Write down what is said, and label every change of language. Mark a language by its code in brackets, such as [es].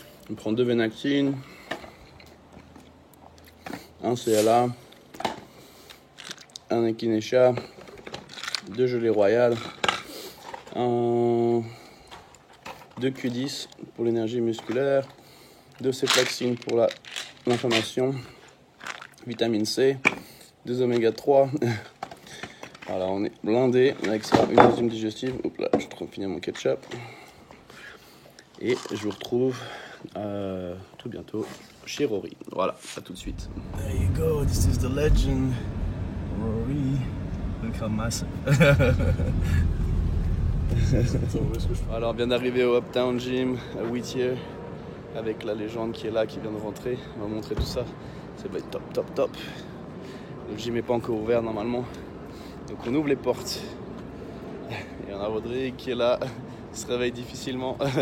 [fr] On prend 2 vénactines, un CLA, un echinacea, 2 gelées royales, 2 Q10 pour l'énergie musculaire, 2 céflaxine pour l'inflammation, vitamine C, 2 oméga 3. Voilà, on est blindé avec ça, une enzyme digestive. Hop là, je suis en train de finir mon ketchup. Et je vous retrouve tout bientôt chez Rory. Voilà, à tout de suite. [en] There you go, this is the legend, Rory. Look how massive. [fr] Alors, on vient d'arriver au Uptown Gym à Whittier avec la légende qui est là, qui vient de rentrer. On va montrer tout ça. Ça va être top. Le gym n'est pas encore ouvert normalement. Donc on ouvre les portes. Et on a Rodrigue qui est là, il se réveille difficilement.